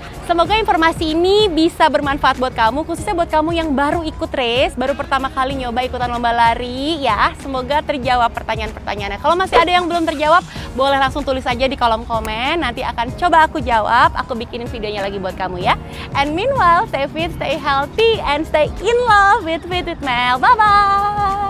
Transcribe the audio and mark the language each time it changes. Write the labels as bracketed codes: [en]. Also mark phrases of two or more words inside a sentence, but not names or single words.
[id] Semoga informasi ini bisa bermanfaat buat kamu, khususnya buat kamu yang baru ikut race, baru pertama kali nyoba ikutan lomba lari ya. Semoga terjawab pertanyaan-pertanyaannya. Kalau masih ada yang belum terjawab, boleh langsung tulis aja di kolom komen. Nanti akan coba aku jawab, aku bikinin videonya lagi buat kamu ya. [en] And meanwhile, stay fit, stay healthy, and stay in love with Fit with Mel. Bye-bye!